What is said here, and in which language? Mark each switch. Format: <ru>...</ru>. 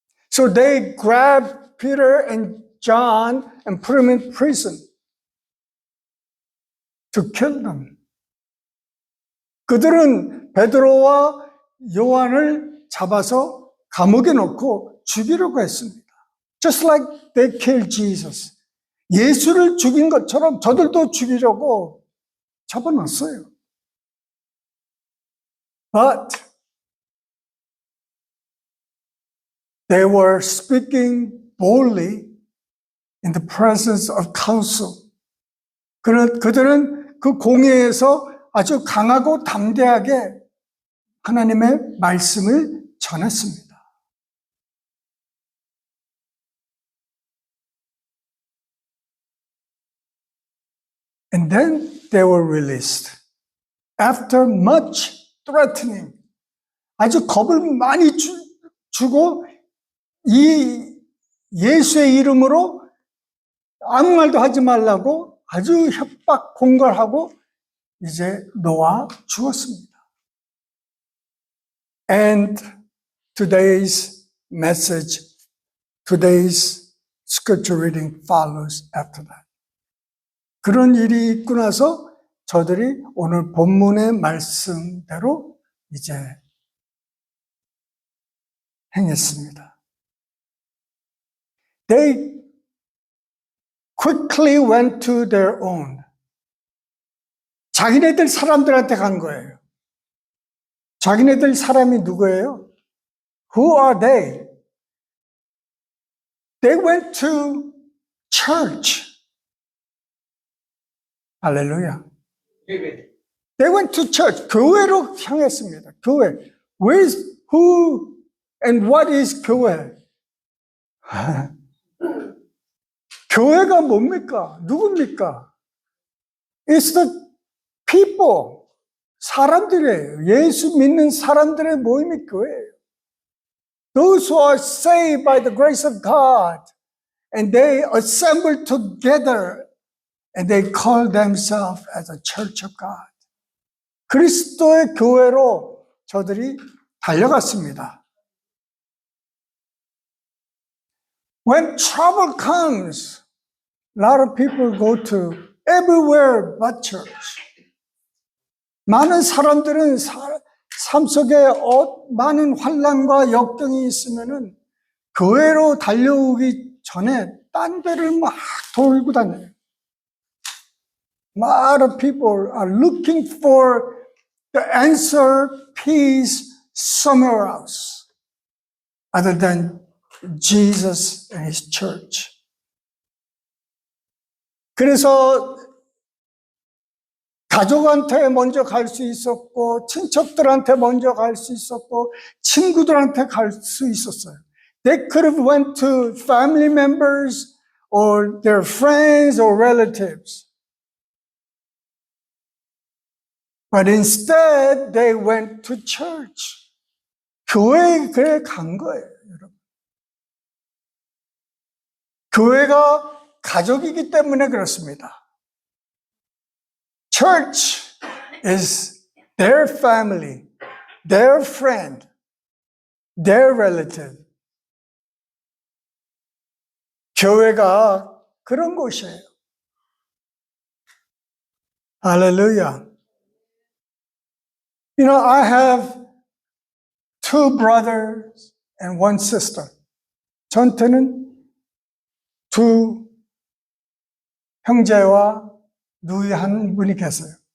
<en>So they grabbed Peter and John and put them in prison to kill them.</en> <ko>그들은 베드로와 요한을 잡아서 감옥에 넣고 죽이려고 했습니다.</ko> <en>Just like they killed Jesus.</en> <ko>예수를 죽인 것처럼 저들도 죽이려고 잡아놨어요.</ko> <en>But they were speaking boldly in the presence of council.</en> <ko>그들은 그 공회에서 아주 강하고 담대하게 하나님의 말씀을 전했습니다.</ko> <en>And then they were released. After much threatening.</en> <ko>아주 겁을 많이 주고 이 예수의 이름으로 아무 말도 하지 말라고 아주 협박 공갈하고 이제 놓아 주었습니다.</ko> <en>And today's message, today's scripture reading follows after that.</en> <ko>그런 일이 있고 나서 저들이 오늘 본문의 말씀대로 이제 행했습니다.</ko> <en>They quickly went to their own.</en> <ko>자기네들 사람들한테 간 거예요. 자기네들 사람이 누구예요?</ko> <en>Who are they? They went to church. 할렐루야. They went to church.</en> <ko>교회로 향했습니다. 교회.</ko> <en>Who and what is 교회?</en> <ko>교회가 뭡니까? 누굽니까?</ko> <en>It's the people.</en> <ko>사람들이에요. 예수 믿는 사람들의 모임이 교회예요.</ko> <en>Those who are saved by the grace of God. And they assemble together. And they call themselves as a church of God.</en> <ko>그리스도의 교회로 저들이 달려갔습니다.</ko> <en>When trouble comes, a lot of people go to everywhere but church.</en> <ko>많은 사람들은 삶 속에 많은 환난과 역경이 있으면은 교회로 달려오기 전에 딴 데를 막 돌고 다녀요.</ko> <en>A lot of people are looking for the answer, peace somewhere else other than Jesus and His church.</en> <ko>그래서 가족한테 먼저 갈 수 있었고, 친척들한테 먼저 갈 수 있었고, 친구들한테 갈 수 있었어요.</ko> <en>They could have went to family members or their friends or relatives. But instead, they went to church.</en> <ko>교회에 그래 간 거예요, 여러분. 교회가 가족이기 때문에 그렇습니다.</ko> <en>Church is their family, their friend, their relative.</en> <ko>교회가 그런 곳이에요.</ko> <en>Hallelujah. You know, I have 2 brothers and 1 sister.</en> <ko>저한테는 2 형제와 누이 한 분이 계세요.</ko>